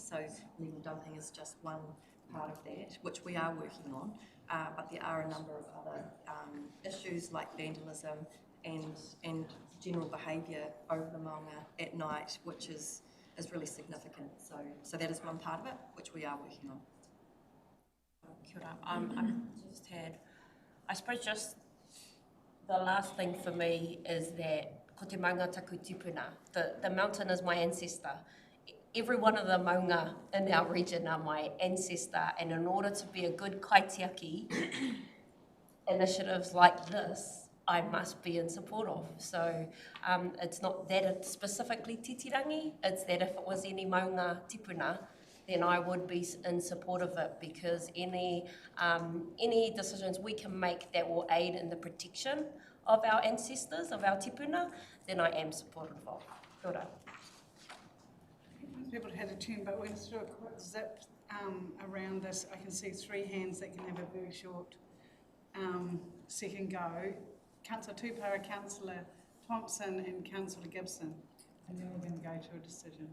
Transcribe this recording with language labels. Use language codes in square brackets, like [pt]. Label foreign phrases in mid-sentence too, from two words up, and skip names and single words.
[en] So illegal dumping is just one part of that, which we are working on, but there are a number of other issues like vandalism and general behaviour over the Maunga at night, which is really significant. So that is one part of it, which we are working on. [mi] Kia ora. [en] I suppose just the last thing for me is that [mi] ko te maunga taku tipuna, [en] the mountain is my ancestor. Every one of the maunga in our region are my ancestor, and in order to be a good kaitiaki, initiatives like this, I must be in support of. So it's not that it's specifically Titirangi, it's that if it was any [mi] maunga tipuna, [en] then I would be in support of it, because any decisions we can make that will aid in the protection of our ancestors, of our tipuna, then I am supportive of. [mi] Kia ora. [en] People had a turn, but we're going to do a quick zip around this. I can see 3 hands that can have a very short second go. Councillor Tupara, Councillor Thompson and Councillor Gibson. And then we're going to go to a decision.